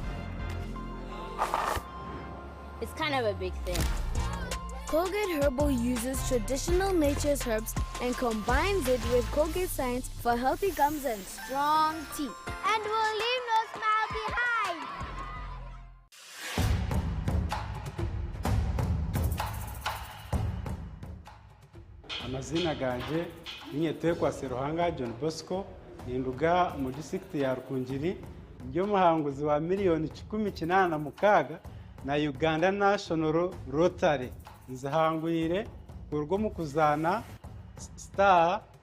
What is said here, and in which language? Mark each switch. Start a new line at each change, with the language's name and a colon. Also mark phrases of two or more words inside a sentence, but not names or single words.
English: It's kind of a big thing. Colgate Herbal uses traditional nature's herbs and combines it with Colgate Science for healthy gums and strong teeth. And we'll leave no smile behind.
Nyankole: Amazina ganje ninyetekwa Seruhanga John Bosco ninduga mu district ya Rukungiri byo muhanguzi wa miliyoni 16 na Uganda National Rotary nzahangwire kurwo mu kuzana star